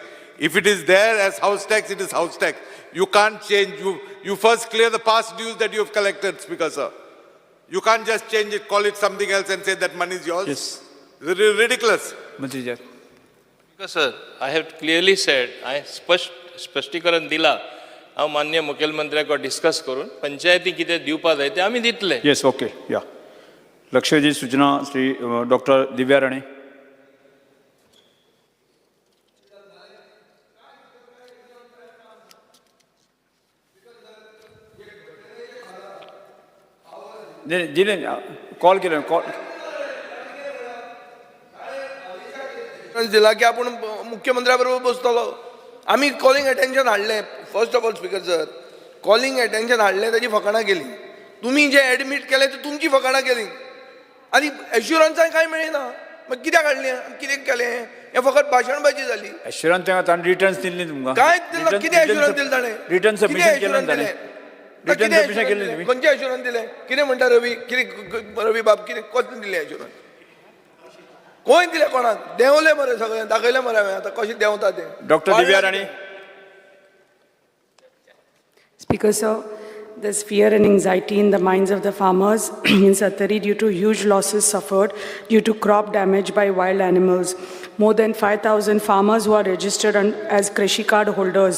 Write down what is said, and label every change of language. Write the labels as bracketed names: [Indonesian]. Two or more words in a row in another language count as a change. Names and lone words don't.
[English] If it is there as house tax, it is house tax. You can't change. You first clear the past dues that you have collected, Speaker, sir. You can't just change it, call it something else and say that money is yours. Yes. It's ridiculous. Mantriji. Because sir, I have clearly said, I [Konkani] स्पष्टीकरण दिला. हांव माननीय मुखेलमंत्र्याक डिस्कस करून पंचायती कितें दिवपा जाय तें आमी दितले. [English] Yes, okay, yeah. [Konkani] लक्षवेधी सूचना श्री डॉक्टर दिव्या राणे. दिले कॉल केलं कॉल दिला की आपण मुख्यमंत्र्याबरोबर बसतलो. आम्ही [English] calling attention [Konkani] हाडलें. [English] first of all Speaker sir, calling attention [Konkani] हाडलें ताची फकाणां केली. तुम्ही जे एडमिट केलें ते तुमची फकाणां केली आनी एश्युरन्सांय कांय मेळना. मागीर कित्याक हाडलें, कितें केलें, हें फकत भाशणबाजी जाली. एश्युरन्स ताणें रिटर्न्स दिले तुमकां. कांयच दिना. कितें एश्युरन्स दिलें ताणें? [English] return submission [Konkani] केलें ताणें. [English] return submission [Konkani] केलें तुमी. खंयचें एश्युरन्स दिलें? कितें म्हणटा रवी? कितें रवी बाब कितें कसलें दिलें एश्युरन्स? कोण दिलें कोणाक? देंवलें मरे सगळें. दाखयलें मरे हांवें आतां कशें देंवता तें. डॉक्टर दिव्या राणे. [English] Speaker sir, there's fear and anxiety in the minds of the farmers in Satari due to huge losses suffered due to crop damage by wild animals. More than 5,000 farmers who are registered as Krishi card holders.